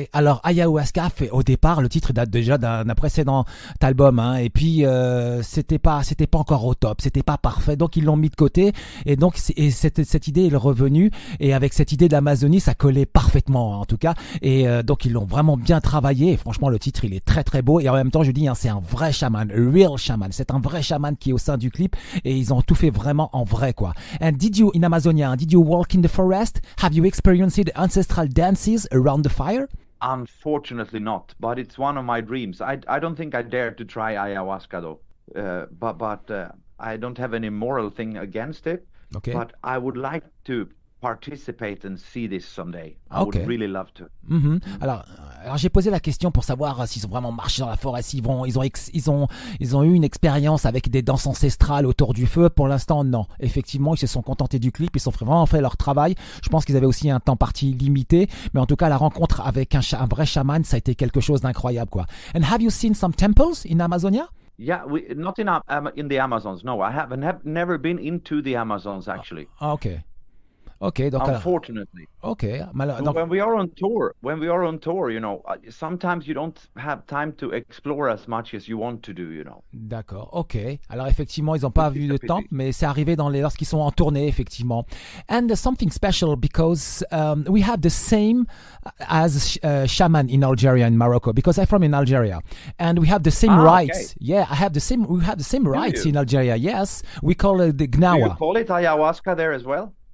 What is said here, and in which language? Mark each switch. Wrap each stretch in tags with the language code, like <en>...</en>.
<fr>Alors Ayahuasca, au départ, le titre date déjà d'un précédent album, et puis c'était pas encore au top, c'était pas parfait, donc ils l'ont mis de côté, et donc cette idée est revenue, et avec cette idée d'Amazonie, ça collait parfaitement, en tout cas, et donc ils l'ont vraiment bien travaillé, et franchement le titre il est très très beau, et en même temps je dis c'est un vrai chaman,</fr> <en>real shaman,</en> <fr>c'est un vrai chaman qui est au sein du clip, et ils ont tout fait vraiment en vrai quoi.</fr> <en>And in Amazonia, did you walk in the forest? Have you experienced the ancestral dances around the fire? Unfortunately not, but it's one of my dreams. I don't think I dare to try ayahuasca though, but I don't have any moral thing against it. Okay. But I would like to participate and see this someday. I would really love to.</en> <fr>Alors j'ai posé la question pour savoir s'ils ont vraiment marché dans la forêt, ils ont eu une expérience avec des danses ancestrales autour du feu. Pour l'instant, non. Effectivement, ils se sont contentés du clip, ils ont vraiment fait leur travail. Je pense qu'ils avaient aussi un temps parti limité, mais en tout cas, la rencontre avec un vrai chaman, ça a été quelque chose d'incroyable, quoi.</fr> <en>And have you seen some temples in Amazonia? Yeah, not in the Amazons. No, I haven't never been into the Amazons actually.</en> <fr>Okay. Ok, donc</fr> <en>unfortunately. Ok, donc, when we are on tour, sometimes you don't have time to explore as much as you want to do,</en> <fr>D'accord, ok. Alors effectivement, ils n'ont pas vu de temple, mais c'est arrivé lorsqu'ils sont en tournée, effectivement.</fr> <en>And something special because we have the same as shaman in Algeria and Morocco, because I'm from in Algeria, and we have the same rites. Okay. Yeah, we have the same rites in Algeria. Yes, we call it the Gnawa. Do you call it ayahuasca there as well?</en>